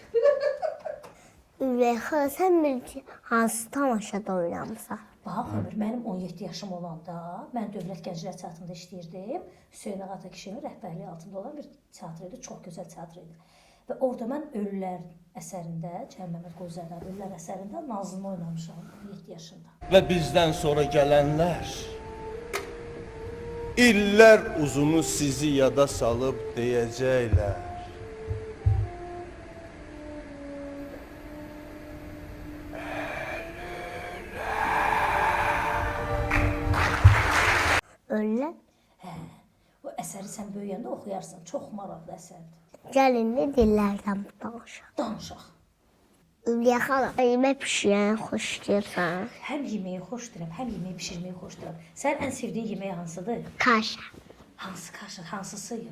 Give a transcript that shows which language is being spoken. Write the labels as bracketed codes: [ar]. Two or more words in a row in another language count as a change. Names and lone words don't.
[az] Ürəkə, sən bir hansı tamaşada oynamısan? Bax Ömür, mənim 17 yaşım olanda mən Dövlət Gənclər Teatrında işləyirdim. Hüseyn Ağa Atakişinin rəhbərliyi altında olan bir teatr idi, çox gözəl teatr idi. Və orada mən Ölülər əsərində, Cəlal Məmməd Qozədən Ölülər əsərində Nazlını oynamışam 17 yaşında. [tr] Ve bizden sonra gelenler iller uzunu sizi yada salıp diyecekler. Öyle. [az] Bu əsəri sən böyüyəndə oxuyarsan, çox maraqlı əsərdir. Gəlin də dillərdən danışaq. Danışaq. Ürəkə, yemək pişirən xoşlayırsan. Həm yeməyi xoşduram, həm yeməyi bişirməyi xoşduram. Sənin ən sevdiyin yemək hansıdır? Kaşa. Hansı kaşa, hansı sıyıq?